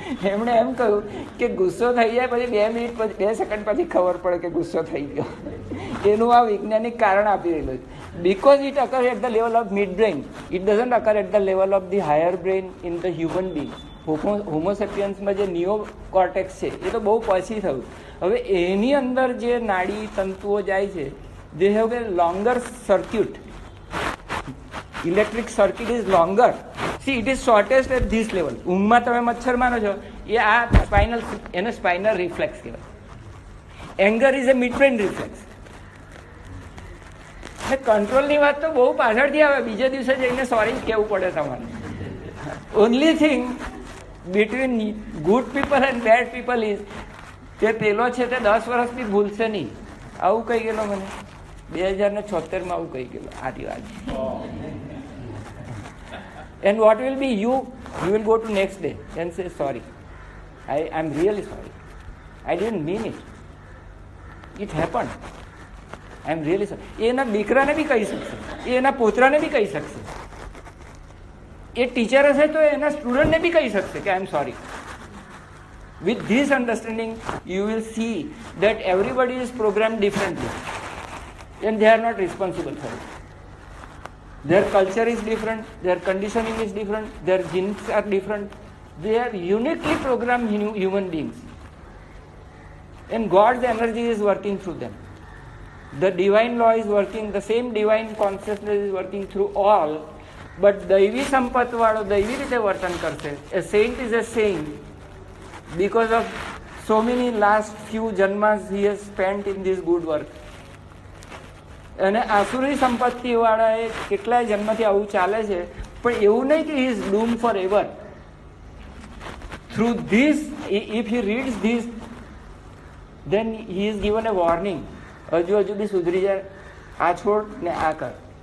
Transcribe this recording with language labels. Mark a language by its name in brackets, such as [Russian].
[Gujarati] એમણે એમ કહ્યું કે ગુસ્સો થઈ જાય પછી 2 મિનિટ પછી 2 સેકન્ડ પછી ખબર પડે કે ગુસ્સો થઈ ગયો. એનું આ વૈજ્ઞાનિક કારણ આપી રહેલું છે. [English] Because it occurs at the level of midbrain, it doesn't occur at the level of the higher brain in the human being. [Gujarati] હોમો સેપિયન્સમાં જે નિયોકોર્ટેક્સ છે એ તો બહુ પછી થયું. હવે એની અંદર જે નાડી તંતુઓ જાય છે, [English] they have a longer circuit. Electric circuit is longer. See, it is shortest at this level. [Gujarati] ઊંઘમાં તમે મચ્છર માનો છો, એ આ સ્પાઇનલ, એને સ્પાઇનલ રિફ્લેક્સ કહેવાય. [English] Anger is a midbrain reflex. [Gujarati] કંટ્રોલની વાત તો બહુ પાછળથી આવે, બીજે દિવસે જઈને સોરી કહેવું પડે તમારે. [English] only thing between good people and bad people is [Gujarati] કે પેલો છે તે 10 વર્ષથી ભૂલશે નહીં. આવું કહી ગયેલો મને 2076 આવું કહી ગયેલો આથી વાત. [English] And what will be you will go to next day and say sorry, I'm really sorry, I didn't mean it, it happened, I'm really sorry. [Gujarati] એના દીકરાને બી કહી શકશે, એના પોતરાને બી કહી શકશે, એ ટીચર હશે તો એના સ્ટુડન્ટને બી કહી શકશે કે [English] I am sorry. With this understanding you will see that everybody is programmed differently and they are not responsible for it. Their culture is different, their conditioning is different, their genes are different. They are uniquely programmed human beings. And God's energy is working through them. The divine law is working, the same divine consciousness is working through all. [Gujarati] But દૈવી સંપતવાળો દૈવી રીતે વર્તન કરશે. [English] A saint is a saint because of so many last few janmas he has spent in this good work. [Gujarati] અને આસુરી સંપત્તિવાળા એ કેટલાય જન્મથી આવું ચાલે છે, પણ એવું નહીં કે [English] He is doom for ever. Through this, if he reads this, then he is given a warning. [Gujarati] હજુ બી સુધરી જાય, આ છોડ ને આ કર.